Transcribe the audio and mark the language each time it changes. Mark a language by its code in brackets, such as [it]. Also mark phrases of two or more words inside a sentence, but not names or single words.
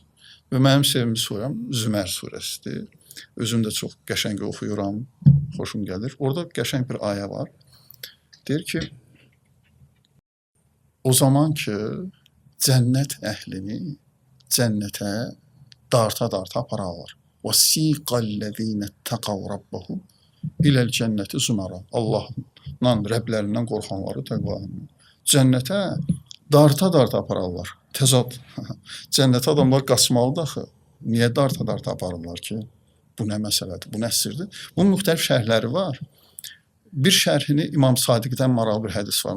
[az] Və mənim sevimli surəm Zümər surəsidir. Özüm də çox qəşəng oxuyuram, xoşum gəlir. Orada qəşəng bir ayə var. Deyir ki, o zaman ki, cənnət əhlini cənnətə darta-darta apararlar. [ar] وَسِيقَ تَقَوْ رَبَّهُمْ إِلَى الْجَنَّةِ زُمَرًا [az] Allah'dan, Rəblərindən qorxanları təqvalarından cənnətə darta-darta apararlar. Təzad. Cənnətə adamlar qaçmalıdır axı. Niyə darta-darta aparırlar ki? Bu nə məsələdir, bu nə sirdir? Bunun müxtəlif şərhləri var. Bir şərhini İmam Sadiqdən maraqlı bir hədis var.